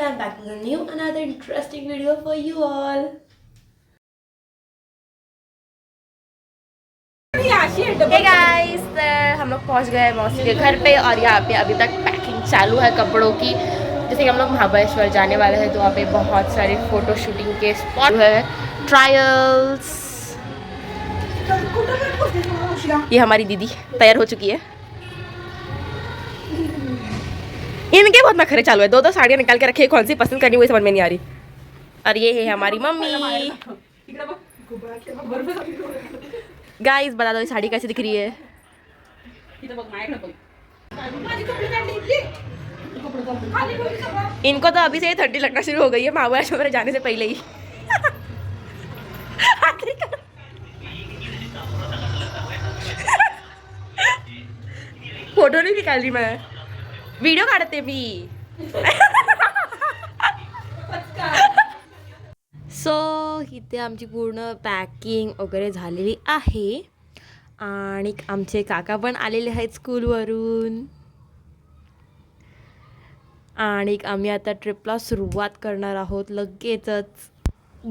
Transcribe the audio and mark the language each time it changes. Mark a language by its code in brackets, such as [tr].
[en] I'm back with another interesting video for you all. [hi] Hey guys, तो हम लोग पहुंच गए मौसी के घर पे और यहाँ पे अभी तक पैकिंग चालू है कपड़ों की। जैसे कि हम लोग महाबलेश्वर जाने वाले हैं तो वहाँ पे बहुत सारे फोटो शूटिंग के स्पॉट है, ट्रायल्स। ये हमारी दीदी तैयार हो चुकी है। इनके बहुत नखरे चालू है, दो साड़ियाँ निकाल के रखी है, कौन सी पसंद करनी वही समझ में नहीं आ रही। और ये है हमारी मम्मी। गाइस बता दो ये साड़ी कैसी दिख रही है। इनको तो अभी से ही 30 लगना शुरू हो गई है महाबलेश्वर जाने से पहले ही। फोटो नहीं निकाल रही मैं, [mr] व्हिडिओ काढते मी। सो इथे आमची पूर्ण पॅकिंग वगैरे झालेली आहे आणि आमचे काका पण आलेले आहेत स्कूलवरून आणि आम्ही आता ट्रिपला सुरुवात करणार आहोत लगेचच।